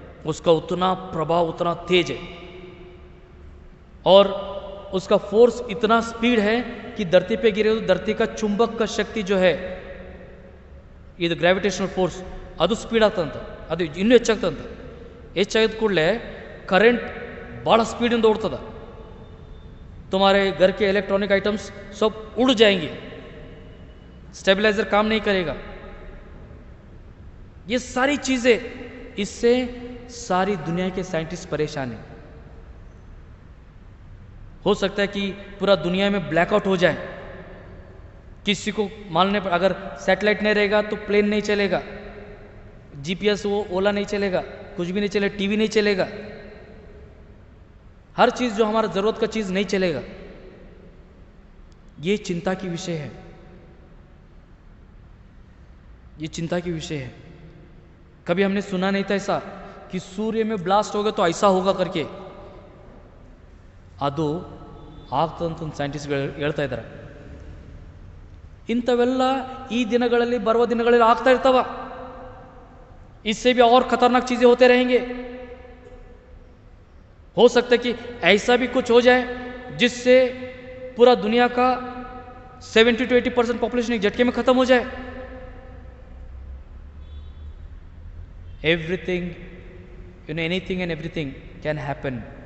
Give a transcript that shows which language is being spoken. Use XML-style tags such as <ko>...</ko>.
<hi>उसका उतना प्रभाव, उतना तेज है और उसका फोर्स इतना स्पीड है कि धरती पे गिरे तो धरती का चुंबक का शक्ति जो है,</hi> <kn>ಇದು ಗ್ರಾವಿಟೇಷನಲ್ ಫೋರ್ಸ್, ಅದು ಸ್ಪೀಡ್ ಆಗ್ತಂತ, ಅದು ಇನ್ನೂ ಹೆಚ್ಚಾಗ್ತಂತ. ಹೆಚ್ಚಾಗಿದ ಕೂಡಲೇ ಕರೆಂಟ್ ಭಾಳ ಸ್ಪೀಡಿಂದ ಓಡ್ತದ.</kn> <hi>तुम्हारे घर के इलेक्ट्रॉनिक आइटम्स सब उड़ जाएंगे, स्टेबलाइजर काम नहीं करेगा. ये सारी चीज़ें, इससे सारी दुनिया के साइंटिस्ट परेशान हैं. हो सकता है कि पूरा दुनिया में ब्लैकआउट हो जाए. किसी को मानने पर, अगर सैटेलाइट नहीं रहेगा तो प्लेन नहीं चलेगा, जीपीएस वो ओला नहीं चलेगा, कुछ भी नहीं चलेगा, टीवी नहीं चलेगा, हर चीज़ जो हमारा ज़रूरत का चीज़ नहीं चलेगा. ये चिंता की विषय है, ये चिंता की विषय है. कभी हमने सुना नहीं था ऐसा कि सूर्य में ब्लास्ट होगा तो ऐसा होगा करके.</hi> <kn>ಅದು ಆಗ್ತದಂತ ಸೈಂಟಿಸ್ಟ್ಗಳು ಹೇಳ್ತಾ ಇದ್ದಾರೆ. ಇಂಥವೆಲ್ಲ ಈ ದಿನಗಳಲ್ಲಿ, ಬರುವ ದಿನಗಳಲ್ಲಿ ಆಗ್ತಾ ಇರ್ತಾವ.</kn> <hi>इससे भी और खतरनाक चीजें होते रहेंगे। हो सकता है कि ऐसा भी कुछ हो जाए जिससे पूरा दुनिया का 70 to 80% पॉपुलेशन एक झटके में खत्म हो जाए।</hi> <en>Everything, anything and everything can happen.</en>